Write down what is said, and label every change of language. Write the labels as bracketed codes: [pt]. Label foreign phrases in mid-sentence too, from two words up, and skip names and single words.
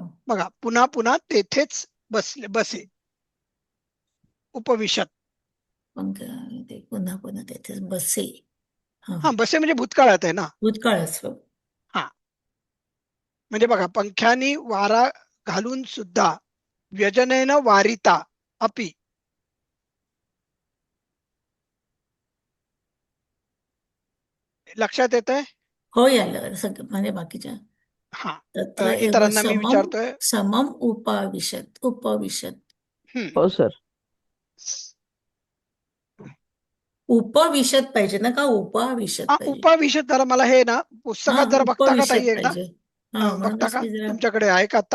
[mr] बघा, पुन्हा पुन्हा तेथेच बसे, उपविशत. पंख ते पुन्हा पुन्हा तिथेच बसे. हा, हा, बसे म्हणजे भूतकाळात आहे ना. भूतकाळच. हो. हा, म्हणजे बघा, पंख्यानी वारा घालून सुद्धा [sa] व्यजनेन वारिता अपि. [mr] लक्षात येत आहे? हो यायला सगळं म्हणजे बाकीच्या हा, [sa] तत्र एव [mr] इतरांना मी विचारतोय. [sa] समम उपविशत. हम्म. [mr] हो सर. उपविशत पाहिजे ना, का उपाविशत पाहिजे? उपाविशत जरा मला हे ना हा, पुस्तकात जरा बघता का ताई उपविशत एकदा? पाहिजे. हा, बघता म्हणूनच का? मी जरा तुमच्याकडे आहे का आता